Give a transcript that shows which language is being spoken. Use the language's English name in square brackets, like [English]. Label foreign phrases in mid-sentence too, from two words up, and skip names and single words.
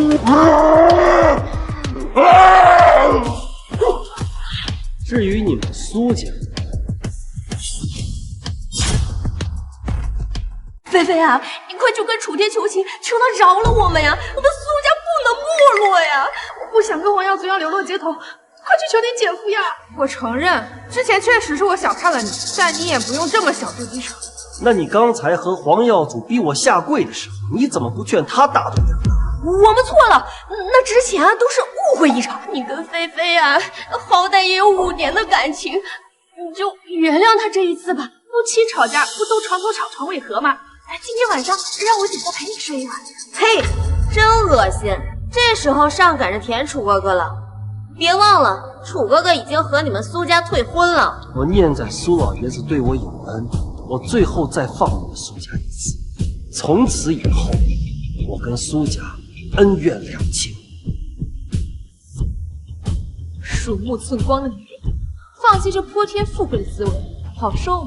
[Chinese] 至於你們蘇家，菲菲啊，你快去跟楚天求情，求他饒了我們呀！我們蘇家不能沒落呀！我不想跟黃耀祖一樣流落街頭，快去求你姐夫呀！我承認，之前確實是我小看了你，但你也不用這麼小肚雞腸。那你剛才和黃耀祖逼我下跪的時候，你怎麼不勸他大度點？我們錯了，那之前都是誤會一場。你跟菲菲啊，好歹也有5年的感情，你就原諒他這一次吧。夫妻吵架不都床頭吵床尾和嗎？來，今天晚上讓我姐夫陪你睡一晚。呸，真惡心！這時候上趕着舔楚哥哥了。別忘了，楚哥哥已經和你們蘇家退婚了。我念在蘇老爺子對我有恩，我最後再放你們蘇家一次。從此以後，我跟蘇家恩怨兩清。鼠目寸光的女人，放棄這潑天富貴的滋味，好受嗎？